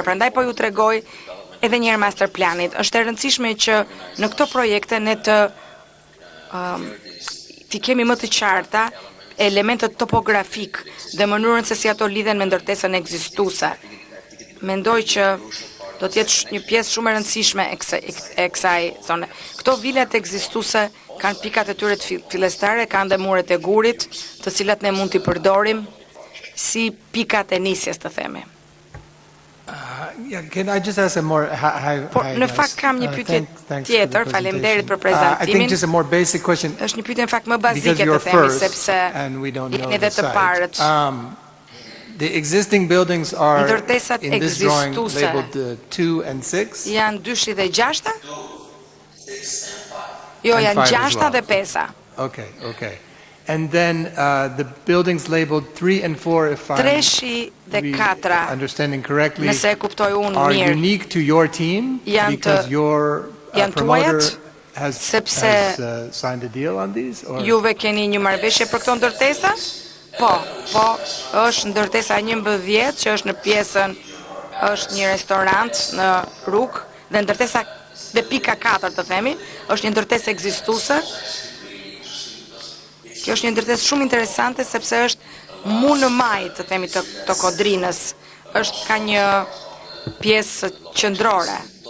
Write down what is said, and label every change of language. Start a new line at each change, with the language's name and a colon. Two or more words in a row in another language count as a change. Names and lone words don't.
Albanian: Prandaj po ju tregoj edhe një herë master planit. Është e rëndësishme që në këto projekte ne të kemi më të qarta elementet topografik dhe mënyrën se si ato lidhen me ndërtesën ekzistuese. Mendoj që do të jetë një pjesë shumë e rëndësishme e kësaj zone. Këto vilat ekzistuese kanë pikat e tyre të fillestare, kanë dhe muret e gurit, të cilat ne mund t'i përdorim si pikat e nisjes, të themi.
English: Can I just ask a more
Albanian: Në fakt kam një pyetje tjetër, faleminderit për prezantimin.
English: I think just a more basic question.
Albanian: Është një pyetje në fakt më bazike të themi, sepse jeni edhe të parët.
English: The existing buildings are
Albanian: Ndërtesat
English: in this drawing
Albanian: ekzistuese
English: labeled 2 and 6.
Albanian: janë 2 dhe 6? Jo,
English: And
Albanian: janë
English: 5 as 6 well.
Albanian: dhe 5.
English: Okay. And then the buildings labeled 3 and 4, if I'm
Albanian: 3 dhe 4,
English: understanding correctly,
Albanian: nëse e kuptoj unë
English: are
Albanian: mirë,
English: unique to your team
Albanian: Janë
English: because
Albanian: të-
English: your
Albanian: janë
English: promoter
Albanian: tuajat,
English: has
Albanian: sepse
English: signed a deal on these? Or?
Albanian: juve keni një marrëveshje për këto ndërtesa? Po, është ndërtesa 11 që është në pjesën, është një restorant në rrugë, dhe ndërtesa dhe pika 4 të themi, është një ndërtesë ekzistuese. Kjo është një ndërtesë shumë interesante sepse është mu në maj të themi të Kodrinës, ka një pjesë qendrore.